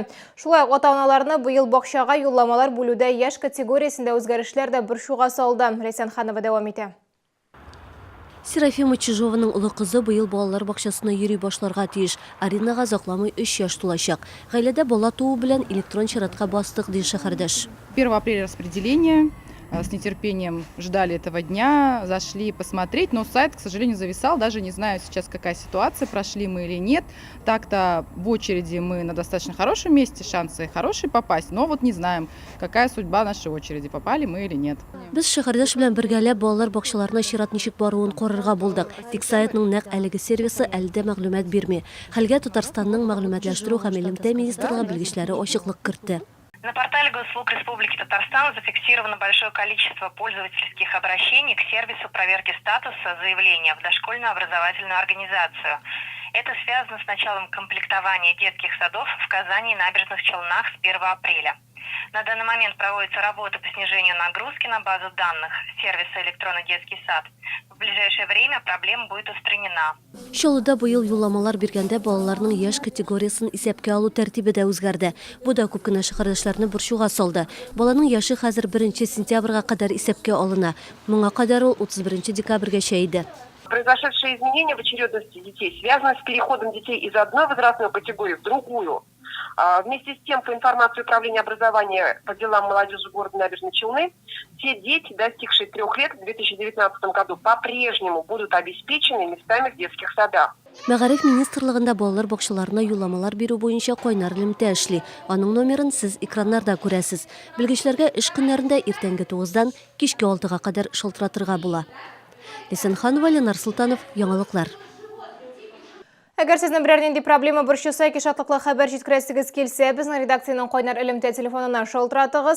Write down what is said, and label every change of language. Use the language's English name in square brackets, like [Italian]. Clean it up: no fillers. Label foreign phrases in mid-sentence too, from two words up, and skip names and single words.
[Tatar] Шулай ук ата-аналарны быел бакчага юлламалар бүлүдә яшь категориясендә үзгәрешләр дә борчуга салды. Ләйсән Ханова дәвам итә. Серафима Чижованың улы кызы быел балалар бакчасына йөри башларга тиеш. Аринага закламый 3 яшь тулачак. Гаиләдә бала туу белән электрон чиратка бастык ди шәһәрдәш. [Russian] 1 апреля распределение. С нетерпением ждали этого дня, зашли посмотреть, но сайт, к сожалению, зависал. Даже не знаю сейчас, какая ситуация, прошли мы или нет. Так-то в очереди мы на достаточно хорошем месте, шансы хорошие попасть, но вот не знаем, какая судьба нашей очереди, попали мы или нет. [Tatar] Без шәһәрдәш белән бергәләп балалар бакчаларына чират ничек баруын карарга булдык. Тик сайтның нәкъ әлеге сервисы әлдә мәгълүмат бирми. Хәлгә Татарстанның мәгълүматлаштыру һәм элемтә министрлыгы белгечләре ачыклык кертте. [Russian] На портале Госуслуг Республики Татарстан зафиксировано большое количество пользовательских обращений к сервису проверки статуса заявления в дошкольную образовательную организацию. Это связано с началом комплектования детских садов в Казани и Набережных Челнах с 1 апреля. На данный момент проводится работа по снижению нагрузки на базу данных сервиса «Электронный детский сад». В ближайшее время проблема будет устранена. [Tatar] Шолуда быел юлламалар биргәндә балаларның яшь категориясын исәпкә алу тәртибе дә үзгәрде. Бу да күп кенә шәһәрдәшләрне борчуга салды. Баланың яшы хәзер 1 сентябрьгә кадәр исәпкә алына. Моңа кадәр ул 31 декабрьгә иде. [Russian] Произошедшие изменения в очередности детей связаны с переходом детей из одной возрастной категории в другую. Вместе с тем, по информации Управления образования по делам молодежи города Набережные Челны, те дети, достигшие 3 лет в 2019 году, по-прежнему будут обеспечены местами в детских садах. [Tatar] Мәгариф министрлыгында балалар бакчаларына юлламалар бирү буенча кайнар элемтә эшли. Аның номерын сез экраннарда күрәсез. Белгечләргә эш көннәрендә иртәнге 9-дан кичке 6-га кадәр шылтыратырга була. Ләйсән Ханова, Ленар Султанов, Яңалыклар. Әгәр сезнең берәр нинди проблема борчыса, шатлыклы хәбәр җиткерәсегез килсә, безнең редакциянең кайнар элемтә телефонына шалтыратыгыз.